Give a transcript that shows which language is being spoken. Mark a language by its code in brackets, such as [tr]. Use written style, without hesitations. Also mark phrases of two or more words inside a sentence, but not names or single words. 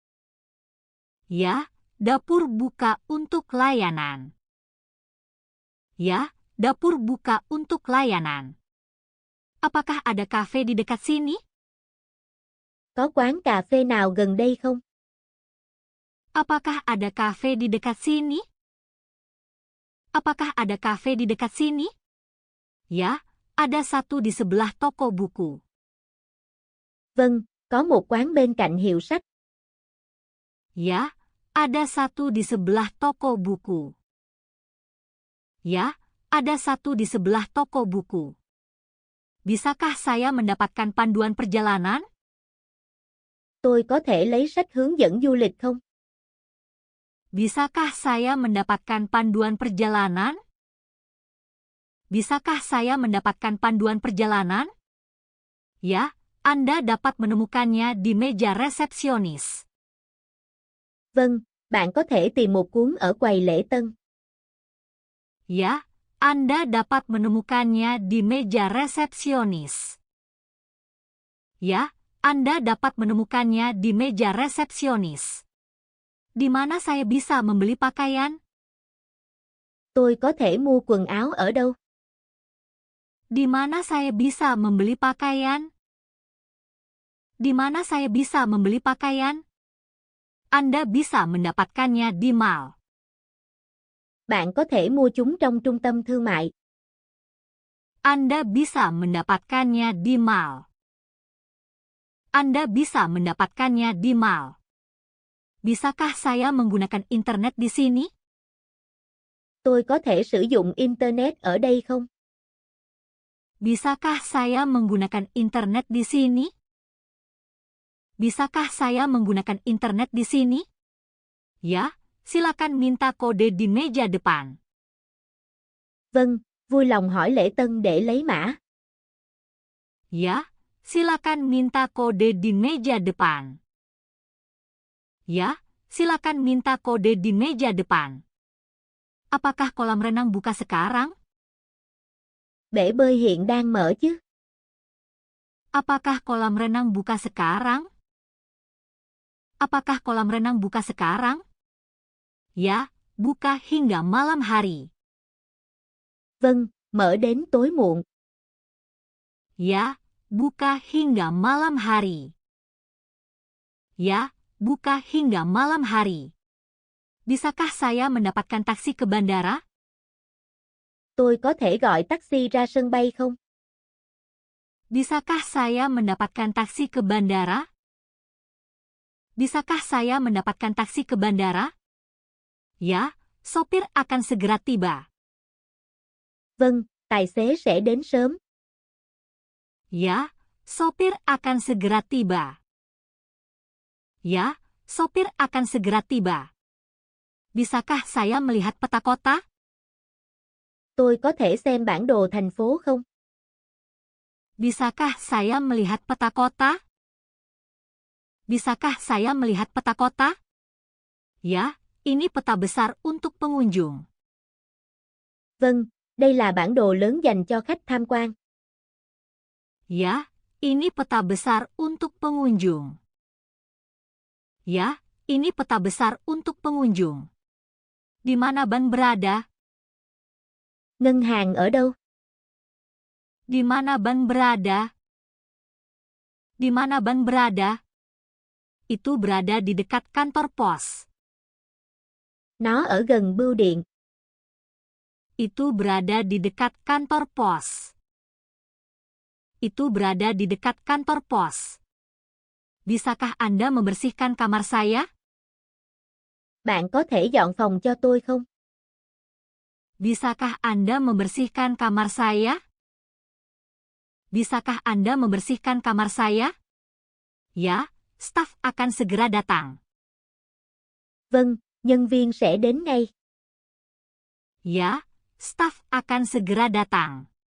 [id] Ya, dapur buka untuk layanan. Ya, dapur buka untuk layanan. Apakah ada kafe di dekat sini? [vi] Có quán cà phê nào gần đây không? [id] Apakah ada kafe di dekat sini? Apakah ada kafe di dekat sini? Ya, ada satu di sebelah toko buku. [vi] Vâng, có một quán bên cạnh hiệu sách. [id] Ya, ada satu di sebelah toko buku. Ya, ada satu di sebelah toko buku. Bisakah saya mendapatkan panduan perjalanan? [vi] Tôi có thể lấy sách hướng dẫn du lịch không? [id] Bisakah saya mendapatkan panduan perjalanan? Bisakah saya mendapatkan panduan perjalanan? Ya, Anda dapat menemukannya di meja resepsionis. [vi] Vâng, bạn có thể tìm một cuốn ở quầy lễ tân. [id] Ya, Anda dapat menemukannya di meja resepsionis. Ya, Anda dapat menemukannya di meja resepsionis. Di mana saya bisa membeli pakaian? [vi] Tôi có thể mua quần áo ở đâu? [id] Di mana saya bisa membeli pakaian? Di mana saya bisa membeli pakaian? Anda bisa mendapatkannya di mall. [vi] Bạn có thể mua chúng trong trung tâm thương mại. [id] Anda bisa mendapatkannya di mall. Anda bisa mendapatkannya di mall. Bisakah saya menggunakan internet di sini? [vi] Tôi có thể sử dụng internet ở đây không? [id] Bisakah saya menggunakan internet di sini? Bisakah saya menggunakan internet di sini? Ya, silakan minta kode di meja depan. [vi] Vâng, vui lòng hỏi lễ tân để lấy mã. [id] Ya, silakan minta kode di meja depan. Ya, silakan minta kode di meja depan. Apakah kolam renang buka sekarang? [vi] Bể bơi hiện đang mở chứ? [id] Apakah kolam renang buka sekarang? Apakah kolam renang buka sekarang? Ya, buka hingga malam hari. [vi] Vâng, mở đến tối muộn. [id] Ya, buka hingga malam hari. Ya, buka hingga malam hari. Bisakah saya mendapatkan taksi ke bandara? [vi] Tôi có thể gọi taxi ra sân bay không? [id] Bisakah saya mendapatkan taksi ke bandara? Bisakah saya mendapatkan taksi ke bandara? Ya, sopir akan segera tiba. [vi] Vâng, tài xế sẽ đến sớm. [id] Ya, sopir akan segera tiba. Ya, sopir akan segera tiba. Bisakah saya melihat peta kota? [vi] Tôi có thể xem bản đồ thành phố không? [id] Bisakah saya melihat peta kota? Bisakah saya melihat peta kota? Ya, ini peta besar untuk pengunjung. [vi] Vâng, đây là bản đồ lớn dành cho khách tham quan. [id] Ya, ini peta besar untuk pengunjung. Ya, ini peta besar untuk pengunjung. Di mana bank berada? [vi] Ngân hàng ở đâu? [id] Di mana bank berada? Di mana bank berada? Itu berada di dekat kantor pos. [vi] Nó ở gần bưu điện. [id] Itu berada di dekat kantor pos. Itu berada di dekat kantor pos. Bisakah Anda membersihkan kamar saya? [vi] Bạn có thể dọn phòng cho tôi không? [id] Bisakah Anda membersihkan kamar saya? Bisakah Anda membersihkan kamar saya? Ya, staf akan segera datang. [vi] Vâng, nhân viên sẽ đến ngay. [id] Ya, staf akan segera datang.